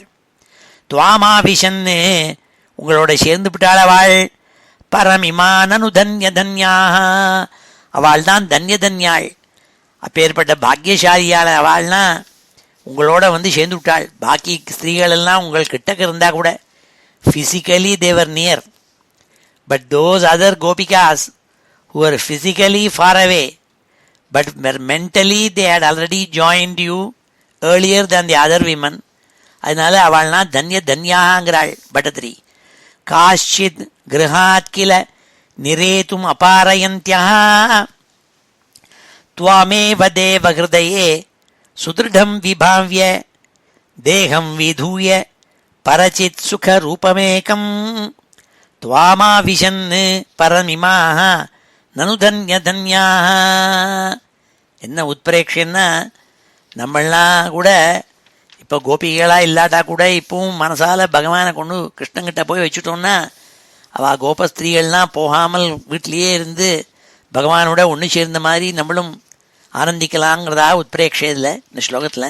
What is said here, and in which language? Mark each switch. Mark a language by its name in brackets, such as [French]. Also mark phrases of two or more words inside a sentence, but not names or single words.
[Tamil] துவாமாபிஷன்னு உங்களோட சேர்ந்து விட்டாள் அவள். பரமிமானனு [Sanskrit] धन्य धन्याः, [Tamil] அவள் தான் தன்ய தன்யாள். அப்பேற்பட்ட பாக்கியசாலியால் அவள்னா உங்களோட வந்து சேர்ந்து விட்டாள். பாக்கி ஸ்திரீகள் எல்லாம் உங்கள் கிட்டக்கு இருந்தால் கூட [English] physically they are near, but those other gopikas who are physically far away but mentally they had already joined you earlier than the other women. [Tamil] அதனால அவள்னா தன்ய தன்யாங்கிறாள் பட்டத்திரி. [Sanskrit] काश्चित् गृहात् किल निरेतुम् अपारयन्त्यः त्वामेव देवहृदये सुदृढं विभाव्य देहं विधूय परचित् सुखरूपमेकं त्वामाविशन् परमिमाः ननु धन्यधन्याः. [Tamil] என்ன உத்பிரேக்ஷன்னா, நம்மளாம் கூட இப்போ கோபிகளாக இல்லாட்டா கூட இப்பவும் மனசால பகவானை கொண்டு கிருஷ்ணங்கிட்ட போய் வச்சுட்டோம்னா அவள் கோபஸ்திரீகள்லாம் போகாமல் வீட்டிலேயே இருந்து பகவானோட ஒன்று சேர்ந்த மாதிரி நம்மளும் ஆனந்திக்கலாங்கிறதா உத்பிரேக்ஷையில் இந்த ஸ்லோகத்தில்.